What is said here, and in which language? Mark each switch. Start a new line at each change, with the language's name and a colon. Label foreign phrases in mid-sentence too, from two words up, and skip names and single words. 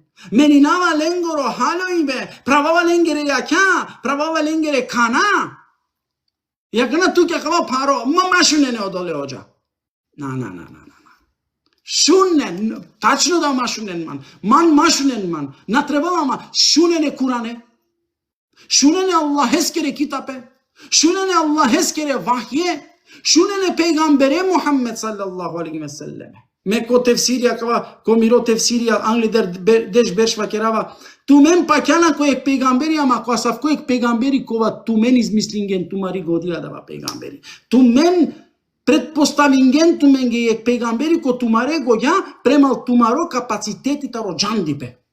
Romany: Meninava lengoro haloibe. Pravava lengere yaka. Pravava lengere kana. Yakana tu kya kava paro. Mama shunene odole hoja. Na. Shunen.
Serbian: Tačno da
Romany: ma shunen man. Man ma shunen man. Na trebala ma. Shunene Kurane. Shunene Allah eskere kitabe. Shunene Allah eskere vahye. Shunene peygambere Muhammed
Arabic: صلى الله عليه وسلم.
Romany: Meko tefsirja kava, ko miro tefsirja, angli desh bershva kerava, tu men pakjana kojeg pejgamberi, ama ko asav kojeg pejgamberi kova tu men izmislingen, tu mari godija dava pejgamberi. Tu men pretpostavingen, tu men gejeg pejgamberi ko tu mare godja, premal tu maro kapaciteti taro džandipe.